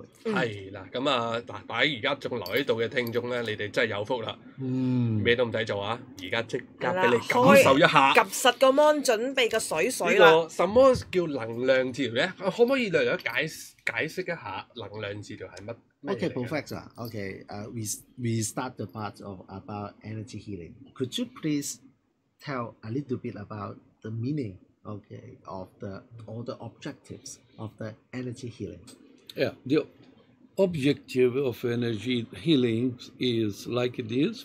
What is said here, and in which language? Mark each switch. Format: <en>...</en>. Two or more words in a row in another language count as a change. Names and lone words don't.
<yue>係啦，咁而家仲留喺度嘅聽眾咧，你哋真係有福啦，咩都唔使做啊，而家即刻俾你感受一下，及實個 mon 準備個水啦。呢個什麼叫能量治療咧？可唔可以略略解釋一下能量治療係乜</yue> <en>？Okay, Professor. Okay, we start the part about energy healing. Could you please tell a little bit about the meaning, okay, of all the objectives of the energy healing? Yeah, the objective of energy healing is like this.</en>